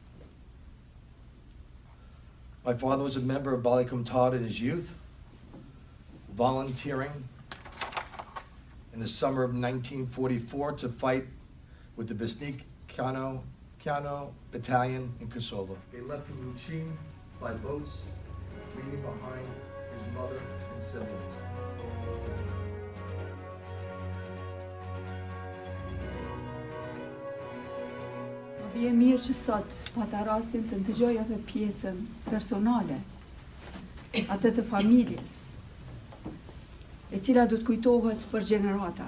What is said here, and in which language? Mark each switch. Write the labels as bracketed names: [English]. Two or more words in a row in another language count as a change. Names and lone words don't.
[English] My father was a member of Bali Komtar in his youth, volunteering in the summer of 1944 to fight with the Besnik Kano battalion in Kosovo. They left from Lučin by boats, leaving behind his mother and siblings. [Albanian] Më bie mirë që sot pata rastin të ndëgjoj edhe pjesën personale, atë të familjes, e cila do të kujtohet për gjenerata.